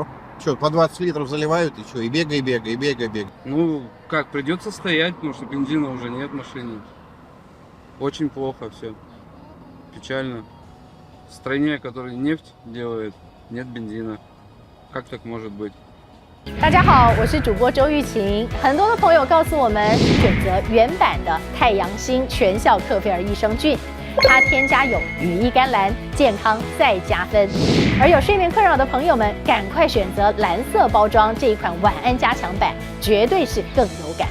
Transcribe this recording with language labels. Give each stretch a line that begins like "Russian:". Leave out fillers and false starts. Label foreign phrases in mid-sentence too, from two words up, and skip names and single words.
Russian: Что, по 20 литров заливают, и что, и бегай, бегай, и бегай, бегай. Ну, как, придется стоять, потому что бензина уже нет в машине. Очень плохо все. Печально. В стране, которая нефть делает, нет бензина. Как так может быть?
Chinese: 大家好，我是主播周玉琴。很多的朋友告诉我们，选择原版的太阳星全效克菲尔益生菌，它添加有羽衣甘蓝，健康再加分。而有睡眠困扰的朋友们，赶快选择蓝色包装这一款晚安加强版，绝对是更有感。